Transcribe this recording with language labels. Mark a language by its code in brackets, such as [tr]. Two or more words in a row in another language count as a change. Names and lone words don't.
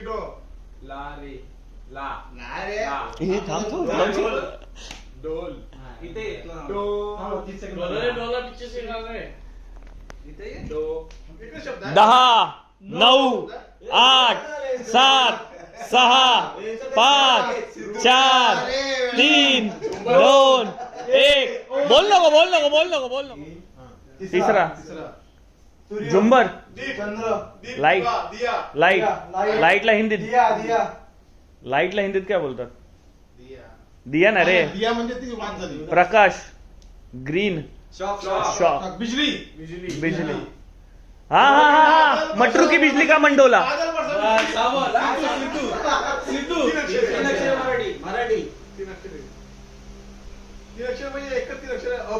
[mr] हे थांबतो दहा, 9, 8, 7, 6, 5, 4, 3, 2, 1. बोल नको. तिसरा झुंबर. लाईटला हिंदीत काय बोलतात? [hi] दिया ना रे. [mr] दिया म्हणजे ती वाद झाली. प्रकाश. ग्रीन. शॉक. बिजली. हा. मटरू की बिजली का मंडोला. मराठी. 3 अक्षर म्हणजे एकच 3 अक्षर.